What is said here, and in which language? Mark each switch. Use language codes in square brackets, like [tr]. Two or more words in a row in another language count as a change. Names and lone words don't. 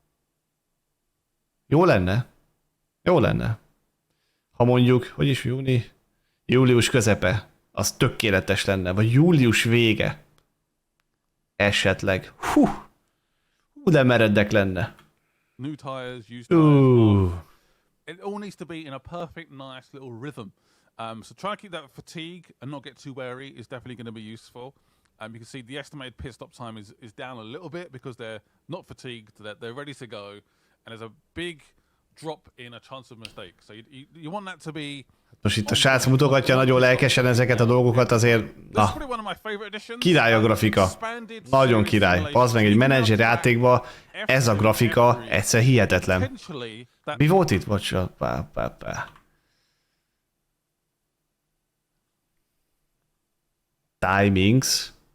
[hu] Jó lenne. Jó lenne. Ha mondjuk, hogy is július közepe, az tökéletes lenne, vagy július vége. Esetleg. Hú, de meredek lenne. [en] It all needs to be in a perfect, nice little rhythm. So try to keep that fatigue and not get too wary is definitely going to be useful. You can see the estimated pit stop time is down a little bit because they're not fatigued, they're ready to go, and there's a big drop in a chance of mistake. So you want that to be. [hu] Most itt a srác mutogatja nagyon lelkesen ezeket a dolgokat, azért na, király a grafika. Nagyon király. Az meg egy menedzser játékban, ez a grafika egyszer hihetetlen. Mi volt itt? Bocsánat. Timings.